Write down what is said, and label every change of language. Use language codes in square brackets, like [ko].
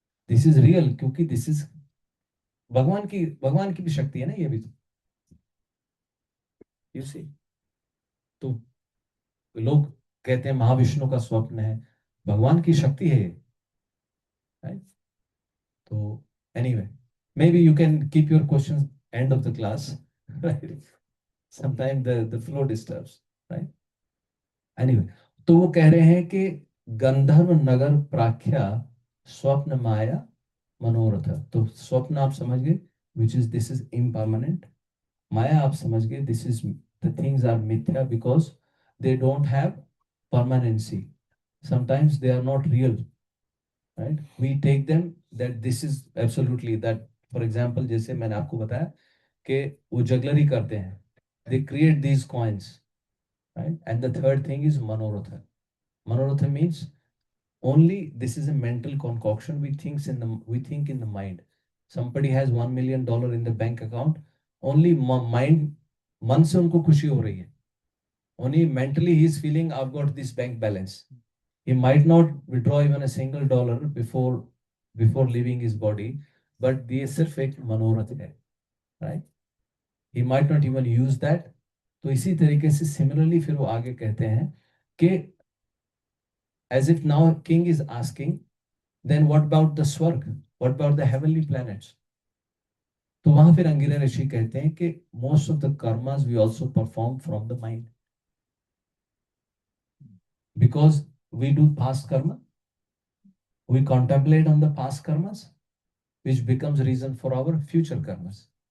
[en] This is real [hi] क्योंकि [en] this is [hi] भगवान की भी शक्ति है ना ये भी। [en] You see, [hi] तो लोग कहते हैं महाविष्णु का स्वप्न है, भगवान की शक्ति है ये, right? [en] तो anyway, maybe you can keep your questions end of the class, right? Sometimes the flow disturbs, right? [hi] Anyway, तो वो कह रहे हैं कि गंधर्व नगर प्राख्या स्वप्न माया मनोरथ। तो स्वप्न आप समझ गए, [en] which is this is impermanent. [hi] माया आप समझ गए, [en] this is the things are mithya because they don't have permanency. Sometimes they are not real, right? We take them that this is absolutely that. For example, [hi] जैसे मैंने आपको बताया कि वो jugglery करते हैं, [en] they create these coins, right? And the third thing is manoratha. Manoratha means only this is a mental concoction. We think in the mind. Somebody has $1 million in the bank account. Only mind, [hi] मन से उनको खुशी हो रही है. [en] Only mentally he is feeling I've got this bank balance. He might not withdraw even a single dollar before leaving his body, but [hi] ये सिर्फ एक मनोरथ है, [en] right? He might not even use that. [hi] तो इसी तरीके से similarly फिर वो आगे कहते हैं कि [en] as if now king is asking, then what about the [hi] स्वर्ग? [en] What about the heavenly planets? [hi] तो वहां फिर अंगिरा ऋषि कहते हैं कि [en] most of the karmas we also perform from the mind. Because we do past karma, we contemplate on the past karmas, which becomes reason for our future karmas.